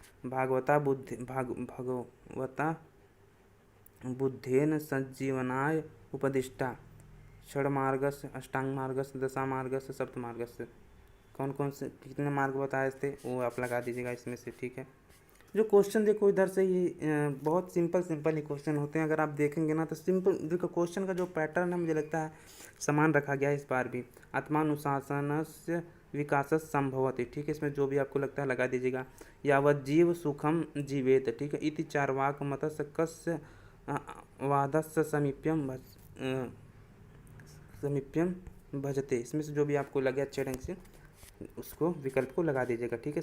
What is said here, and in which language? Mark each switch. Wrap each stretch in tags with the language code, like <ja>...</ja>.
<sa>भागवता बुद्धेन सज्जीवनाय उपदिष्टा षड्मार्गस्य, अष्टांगमार्गस्य, दशामार्गस्य, सप्तमार्गस्य।</sa> <hi>कौन कौन से कितने मार्ग बताए थे वो आप लगा दीजिएगा इसमें से। ठीक है। जो क्वेश्चन देखो इधर से ही बहुत सिंपल ही क्वेश्चन होते हैं, अगर आप देखेंगे ना तो सिंपल देखो क्वेश्चन का जो पैटर्न है मुझे लगता है समान रखा गया है इस बार भी।</hi> <sa>आत्मानुशासनस्य विकास संभवति।</sa> <hi>ठीक है, इसमें जो भी आपको लगता है लगा दीजिएगा।</hi> <sa>यावत जीव सुखम जीवेत।</sa> <hi>ठीक है,</hi> <sa>इति चार्वाक मतस्य कस्य वादस्य समीप्यम भजते।</sa> <hi>इसमें से जो भी आपको लगे अच्छे ढंग से उसको विकल्प को लगा दीजिएगा। ठीक है।</hi>